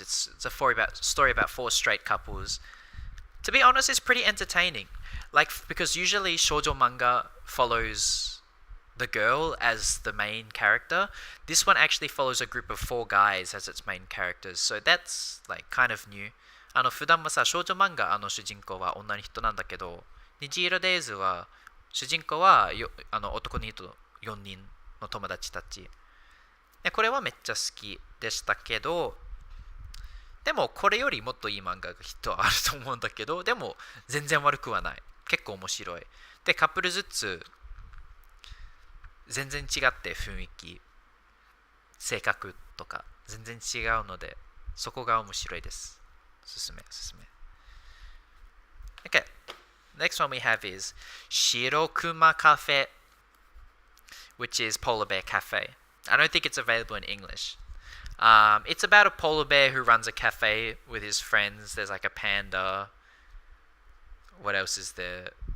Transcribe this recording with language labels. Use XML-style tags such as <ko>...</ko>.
<en>It's a story about four straight couples. To be honest, it's pretty entertaining. Like, because usually shoujo manga follows the girl as the main character. This one actually follows a group of four guys as its main characters. So that's like kind of new.</en> <ja>普段もさ、少女漫画主人公は女の人なんだけど、虹色デイズは主人公は男の人4人の友達たち。でこれはめっちゃ好きでしたけど、でもこれよりもっといい漫画がきっとあると思うんだけど、でも全然悪くはない。結構面白い。で、カップルずつ全然違って雰囲気、性格とか全然違うので、そこが面白いです。おすすめ、おすすめ。</ja> <en>Okay, next one we have is Shirokuma Cafe, which is Polar Bear Cafe. I don't think it's available in English. It's about a polar bear who runs a cafe with his friends. There's like a panda. What else is there?</en>